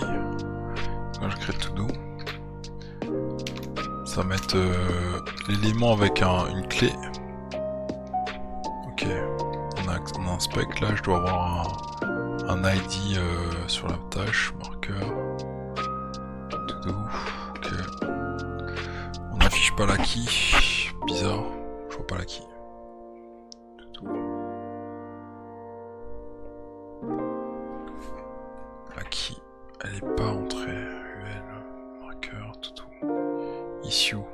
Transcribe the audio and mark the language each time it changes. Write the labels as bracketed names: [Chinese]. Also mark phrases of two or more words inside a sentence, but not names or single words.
[French] Là je crée le to-do. Ça va mettre l'élément avec une clé. Ok, on a un spec, là je dois avoir un ID sur la tâche, marqueur, to-do, ok. On n'affiche pas la key, bizarre, je vois pas la key. La key, elle est pas entrée. UL, marqueur, tout. Issue.